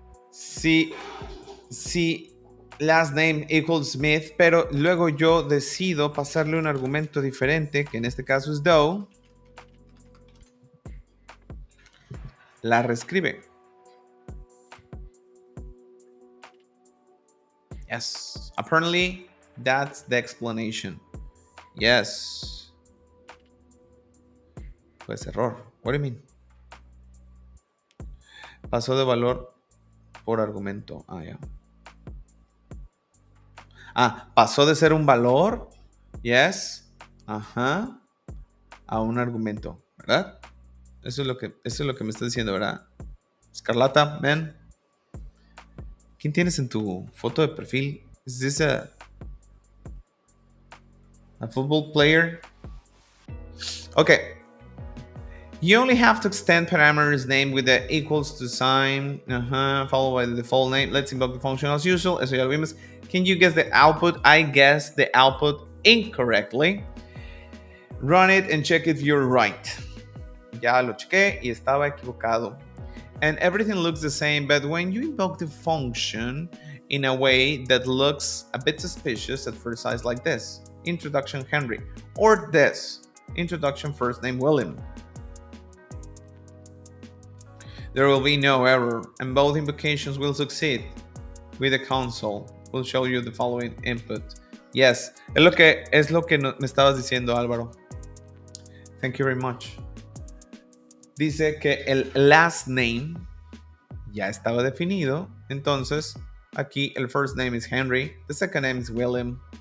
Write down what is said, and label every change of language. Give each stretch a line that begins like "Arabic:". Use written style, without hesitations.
Spanish: Si last name equals Smith, pero luego yo decido pasarle un argumento diferente, que en este caso es Doe, la reescribe.
English: Yes. Apparently, that's the explanation. Yes.
Spanish: Pues error.
English: What do you mean?
Spanish: Pasó de valor por argumento. Ya. Pasó de ser un valor,
English: yes,
Spanish: a un argumento, ¿verdad? Eso es lo que me está diciendo, ¿verdad? Escarlata, man. ¿Quién tienes en tu foto de perfil? ¿Es
English: this a football player? Okay. You only have to extend parameters name with the equals to sign, followed by the default name. Let's invoke the function as usual.
Spanish: Eso ya lo vimos.
English: Can you guess the output? I guessed the output incorrectly. Run it and check if you're right.
Spanish: Ya lo chequé y estaba equivocado.
English: And everything looks the same, but when you invoke the function in a way that looks a bit suspicious at first sight, like this, introduction Henry, or this, introduction first name William, there will be no error, and both invocations will succeed. With the console, will show you the following input. Yes,
Spanish: es lo que me estabas diciendo, Álvaro.
English: Thank you very much.
Spanish: Dice que el last name ya estaba definido, entonces aquí el first name
English: is Henry, the second name is William.